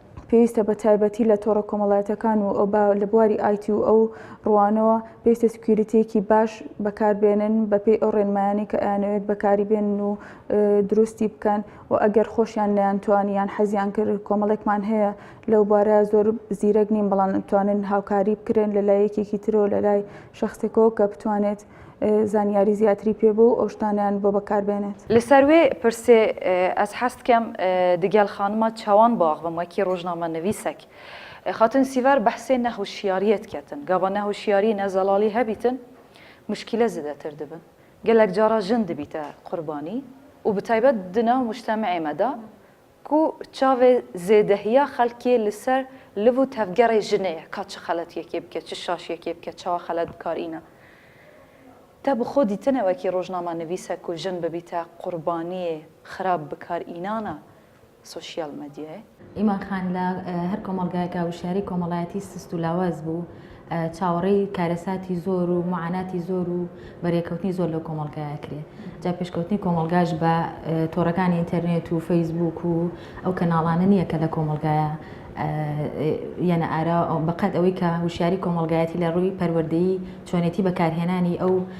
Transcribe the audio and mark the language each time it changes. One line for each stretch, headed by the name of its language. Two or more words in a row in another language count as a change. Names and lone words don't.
Central Kurdish: پێویستە بە تایبەتی لە تۆڕە کۆمەڵایەتەکان و لە بواری ئایتی و ئەو ڕوانەوە پێویستە سکیوریتێکی باش بەکاربێنن بەپێی ئەو ڕێنمایانی کە ئەیانەوێت بەکاری بێنن و دروستی بکەن و ئەگەر خۆشیان نیانتوانیان حەزیان کرد کۆمەڵێکمان هەیە لەو بارە زۆر زیرەک نین بەڵام بتوانن هاوکاری بکرێن لە لایەکێکی ترەوە لە لای شخصێکەوە کە بتوانێت زانیاری زیاتری پێ بوو ئەو شتانیان بۆ بەکاربێنێت
Kurdish: لەسەر وێ پرسێ ئەس حەست کەم دگەل خانمە چاوان باغ بم وەکی ڕۆژنامە نویسێک خاتن سیڤەر بەحسێ نەهوشیاریەت کەتن گاوا نەهوشیاری نەزەڵالی هەبیتن مشکلە زیاتر دەبن gelek cara jin dibîte qurbanî û bi taybet di nav mujtemeyê me de ku çavê zêdehiya xelkê li ser liv û tevgerê jinê ye ka çi xeletiyekê bike çi şaşiyekê bike çawa xelet bikarîne te bi xwe dîtine wekî rojnama nivîsek ku jin bibîte qurbaniyê xirab bikarînana sosyal medyayê
Central Kurdish: ئیمان خان لە هەر کۆمەڵگایەکە وشاری کۆمەڵایەتی سست و لاواز بوو چاوەڕێی کارەساتی زۆر و معاناتی زۆر و بەرێکەوتنی زۆر لە کۆمەڵگایە کرێ جا پێشکەوتنی کۆمەڵگاش بە تۆڕەکانی ئینتەرنێت و فەیسبوک و ئەو کەناڵانە نییە کە لە کۆمەڵگایە یانە ئارا بەقەت ئەوەی کە وشیاری کۆمەڵگایەتی لە ڕووی پەروەردەیی چۆنێتی بەکارهێنانی ئەو